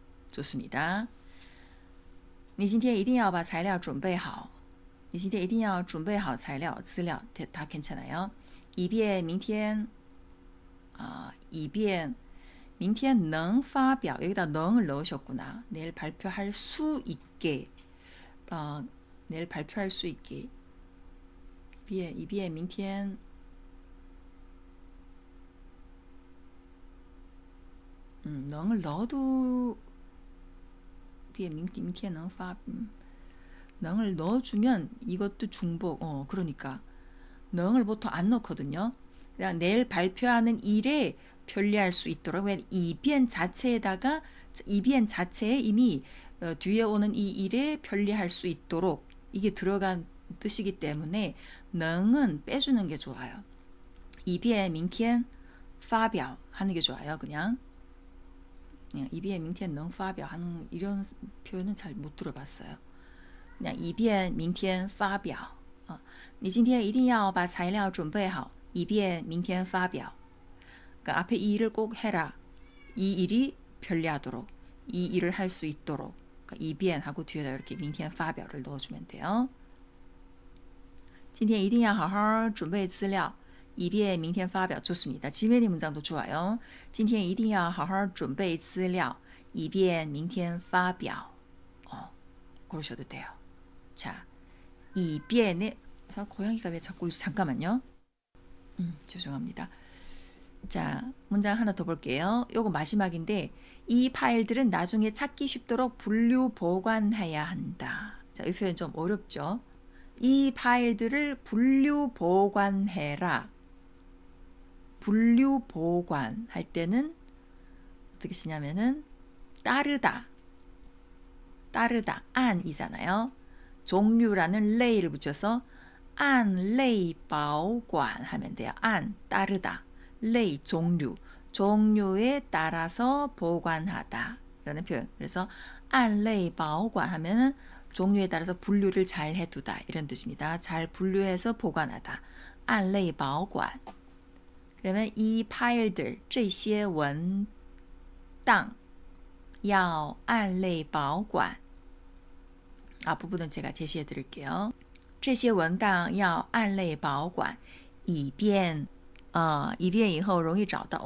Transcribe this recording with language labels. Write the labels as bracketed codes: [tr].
[ko] 좋습니다. [zh] 你今天一定要把材料准备好.你今天一定要准备好材料, 资料 [ko] 다 괜찮아요. [zh] 以便明天以便明天能发表 [ko] 여기다 능을 넣으셨구나. 내일 발표할 수 있게 내일 발표할 수 있게 [zh] 以便明天 [ko] 능을 넣어도 [zh] 以便明天能发 [ko] 능을 넣어주면 이것도 중복. 그러니까 능을 보통 안 넣거든요. 그냥 내일 발표하는 일에 편리할 수 있도록. 왜냐면 이변 자체에다가 이변 자체에 이미 뒤에 오는 이 일에 편리할 수 있도록 이게 들어간 뜻이기 때문에 능은 빼주는 게 좋아요. [zh] 以便明天发表 [ko] 하는 게 좋아요. 그냥 [zh] 以便明天能发表 [ko] 하는 이런 표현은 잘 못 들어봤어요. 그냥 [zh] 以便明天发表你今天一定要把材料准备好以便明天发表. [ko] 그러니까 앞에 이 일을 꼭 해라. 이 일이 편리하도록. 이 일을 할 수 있도록. 그러니까 以便 하고 뒤에다 이렇게 [zh] 明天发表 [ko] 를 넣어주면 돼요. [zh] 今天一定要好好准备资料以便明天发表. [ko] 좋습니다. 지메니 문장도 좋아요. [zh] 今天一定要好好准备资料以便明天发表. [ko] 그러셔도 돼요. 자, 以便의 자, 고양이가 왜 자꾸 잠깐만요. 죄송합니다. 자, 문장 하나 더 볼게요. 요거 마지막인데 이 파일들은 나중에 찾기 쉽도록 분류 보관해야 한다. 자, 이 표현 좀 어렵죠? 이 파일들을 분류 보관해라. 분류 보관할 때는 어떻게 쓰냐면은 따르다. 안이잖아요. 종류라는 레이를 붙여서 안 레이 보관 하면 돼요. 안 따르다. 레이 종류. 종류에 따라서 보관하다. 라는 표현. 그래서 안 레이 보관 하면은 종류에 따라서 분류를 잘 해두다. 이런 뜻입니다. 잘 분류해서 보관하다. 안 레이 보관. 그러면 이 파일들 [zh] 这些文档要按类保管. [ko] 앞부분은 제가 제시해 드릴게요. [zh] 这些文档要按类保管以便以便以后容易找到.